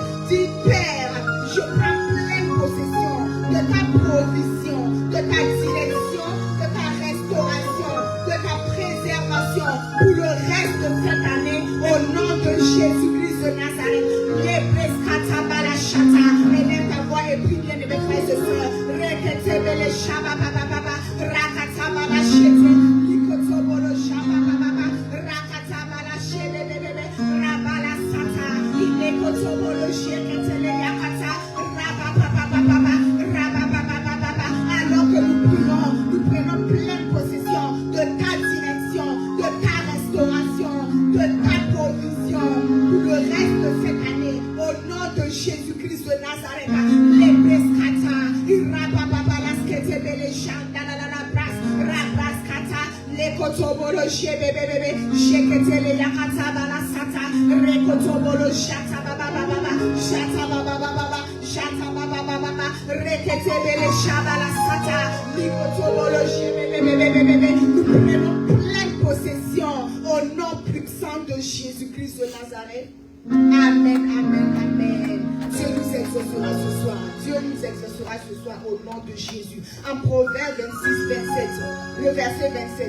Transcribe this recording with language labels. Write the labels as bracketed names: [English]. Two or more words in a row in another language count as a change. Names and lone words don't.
[French] Dis, Père, je prends pleine possession de ta provision, de ta direction, de ta restauration, de ta préservation pour le reste de cette année, au nom de Jésus-Christ de Nazareth. Élève ta voix et prie, bien aimés frères et sœurs. Reketebele shababababa, rakatabala shete, likotobolo shabababa, rakatabala shebebebebe, rabala sata, ilekotobolo sheketele yakata, rababababa, rababababa. Alors que nous prenons pleine possession de ta direction, de ta restauration, de ta provision pour le reste de cette année, au nom de Jésus-Christ de Nazareth. Les prescata, irabababalasketebele shandalalabras, rabraskata, les kotobolo shebebebebe, sheketele yakata balasata, rekotobolo shatababababa, shatababababa, shatababababa, reketebele shabalasata, likotobolo shebebebebebe. Nous prenons pleine possession au nom puissant de Jésus-Christ de Nazareth. Amen, amen, amen. Dieu nous exaucera ce soir. Dieu nous exaucera ce soir au nom de Jésus. En Proverbe 26, 27, le verset 27.